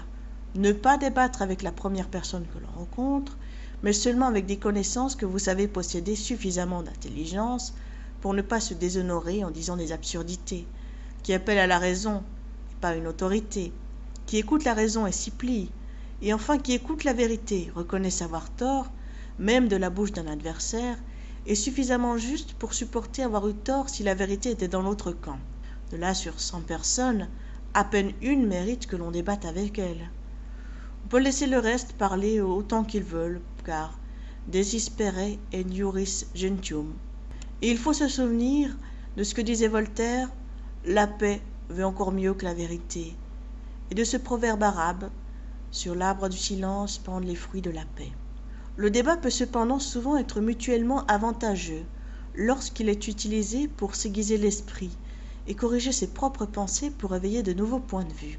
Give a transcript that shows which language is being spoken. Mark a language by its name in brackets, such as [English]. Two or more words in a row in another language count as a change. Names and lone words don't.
[French] Ne pas débattre avec la première personne que l'on rencontre, mais seulement avec des connaissances que vous savez posséder suffisamment d'intelligence pour ne pas se déshonorer en disant des absurdités, qui appellent à la raison et pas une autorité, qui écoute la raison et s'y plie, et enfin qui écoute la vérité, reconnaissent avoir tort, même de la bouche d'un adversaire, est suffisamment juste pour supporter avoir eu tort si la vérité était dans l'autre camp. De là sur 100 personnes, à peine une mérite que l'on débatte avec elle. On peut laisser le reste parler autant qu'ils veulent, car [Latin] desispere et iuris gentium. [French] Et il faut se souvenir de ce que disait Voltaire, la paix veut encore mieux que la vérité, et de ce proverbe arabe, sur l'arbre du silence pendent les fruits de la paix. Le débat peut cependant souvent être mutuellement avantageux lorsqu'il est utilisé pour s'aiguiser l'esprit et corriger ses propres pensées pour éveiller de nouveaux points de vue.